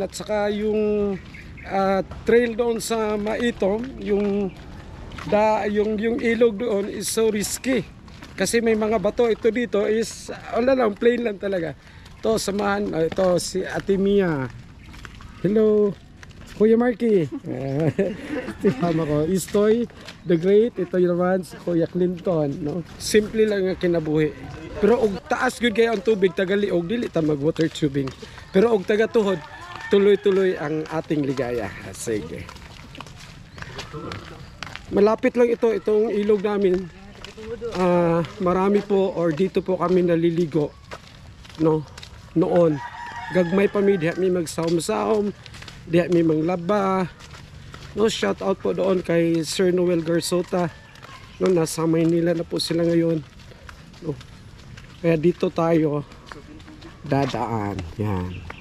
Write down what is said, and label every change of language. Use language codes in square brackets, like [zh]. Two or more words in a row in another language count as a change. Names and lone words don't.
[tl] At saka yung trail doon sa Maitom, yung ilog doon [en] is so risky [tl] kasi may mga bato. Ito dito is wala lang, plain lang talaga. Ito samahan, ito si Ate Mia. Hello Kuya Marky. Tama ko, Istoy the Great. Ito yung naman si Kuya Clinton, no? Simple lang ang kinabuhi. [ceb] Pero og taas gud kayo ang tubig tagaliog, dili ta mag [en] water tubing. [tl] Pero [ceb] og taga tuhod, [tl] tuloy-tuloy ang ating ligaya. Sige. Malapit lang itong ilog namin. Marami po or dito po kami naliligo, no? [ceb] Noon. Gagmay pa mi diha mi magsawom-sawom, diha mi manglaba. [tl] No, shout out po doon kay Sir Noel Garsota. No, nasa Maynila na po sila ngayon. No. Kaya dito tayo dadaan. Yan.